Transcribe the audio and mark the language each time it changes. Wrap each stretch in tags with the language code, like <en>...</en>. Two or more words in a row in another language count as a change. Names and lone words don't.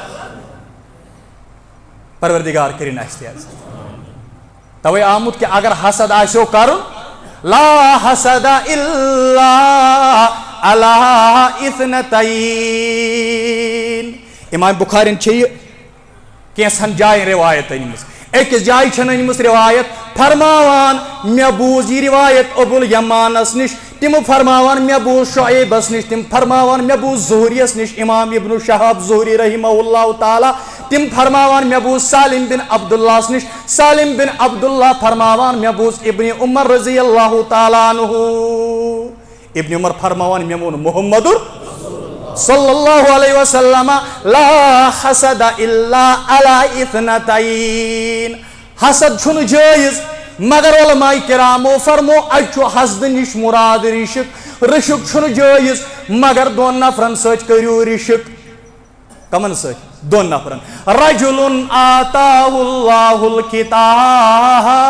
<ks>پروردگار کرن اسہِ تہِ عزت توے آمُت کہ اگر حسد آسیو کرُن</ks> <ar>لا حسد الا علی اثنتین</ar> <ks>امام بخارین چھِ یہِ کینٛژھن جاین روایت أنمٕژ أکِس جایہِ چھَنہٕ أنمٕژ روایت فرماوان مےٚ بوٗز یہِ روایت ابوالیمانس نِش تِم فرماوان مےٚ بوٗز شعیبس نِش تِم فرماوان مےٚ بوٗز زہریس نِش امام ابن شہاب زہری</ks> <ar>رحمہ اللہ تعالیٰ</ar> <ks>تِم فرماوان مےٚ بوٗز سالم بن عبداللہس نِش سالم بن عبداللہ فرماوان مےٚ بوٗز ابن عمر</ks> <ar>رضی اللہ تعالیٰ عنہ</ar> <ks>ابن عمر فرماوان مےٚ ووٚن محمد</ks> <ar>صلی اللہ علیہ وسلم لا حسد الا علی اثنتین</ar> <ks>حسد چھُنہٕ جٲیز مگر علماء کرامو فرمو اَتہِ چھُ حسدٕ نِش مراد رِشک رِشک چھُنہٕ جٲیز مگر دۄن نفرن سۭتۍ کٔرِو رِشک کمن سۭتۍ دۄن نفرن</ks> <ar>رجل آتاہ اللہ الکتاب</ar>